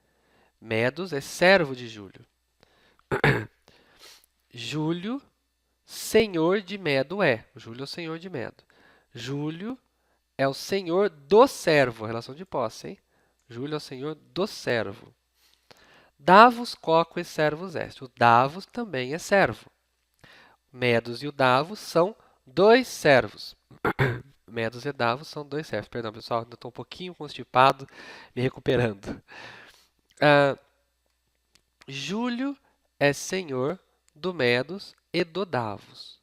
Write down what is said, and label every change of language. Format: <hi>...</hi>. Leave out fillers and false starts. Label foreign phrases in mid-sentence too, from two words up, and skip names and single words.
<pt>Medus é servo de Júlio. Júlio, senhor de Medo é. Júlio é o senhor de Medo. Júlio é o senhor do servo, relação de posse, hein? Júlio é o senhor do servo.</pt> <la>Davos quoque servus est.</la> <pt>O Davos também é servo. Medos e o Davos são dois servos. Medos e Davos são dois servos. Perdão, pessoal, ainda estou um pouquinho constipado, me recuperando. Júlio é senhor do Medos e do Davos.</pt>